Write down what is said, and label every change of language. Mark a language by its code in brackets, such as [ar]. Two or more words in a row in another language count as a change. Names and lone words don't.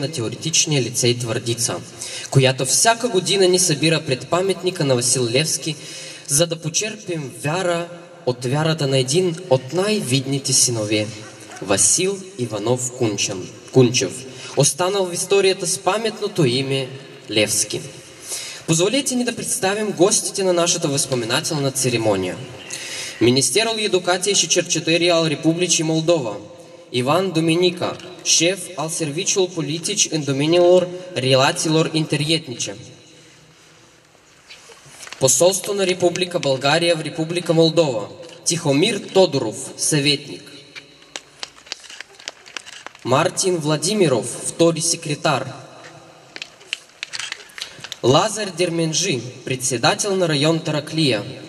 [bg] на теоретичния лицей Твърдица, която всяка година ни събира пред паметника на Васил Левски, за да почерпим вяра от вярата на един от най-видните синове – Васил Иванов Кунчев, останал в историята с паметното име Левски. Позволете ни да представим гостите на нашата възпоменателна церемония. [ro] Министерul Educației și Cercetării al Republicii Moldova, Ivan Duminica, șef al Serviciului Politic în domeniul relațiilor interetnice. [bg] Посолство на Република България в Република Молдова, Тихомир Тодоров, съветник. Мартин Владимиров, втори секретар. Лазар Дерменджи, председател на район Тараклия.